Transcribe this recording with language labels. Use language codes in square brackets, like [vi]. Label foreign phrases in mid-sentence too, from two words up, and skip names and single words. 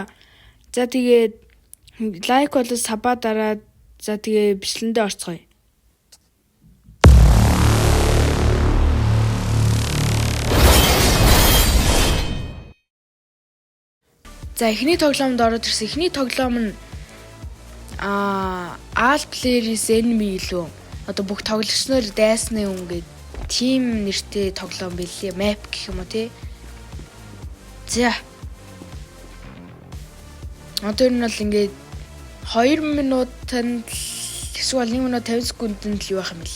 [mn] За тэгээд лайк болоод саба дараад за тэгээ бичлэндээ орцгоё. За эхний тоглоомд ороод ирсэн. Эхний тоглоом нь [en] all players enemy [mn] илүү. Одоо бүх тоглогч нар дайсны үнгээд тим нэртэй тоглоом билээ. Map гэх юм уу тий. За. Одоо энэ бол ингээд 2 минутанд эсвэл 1 минут 50 секундэд л юу байх юм бэл.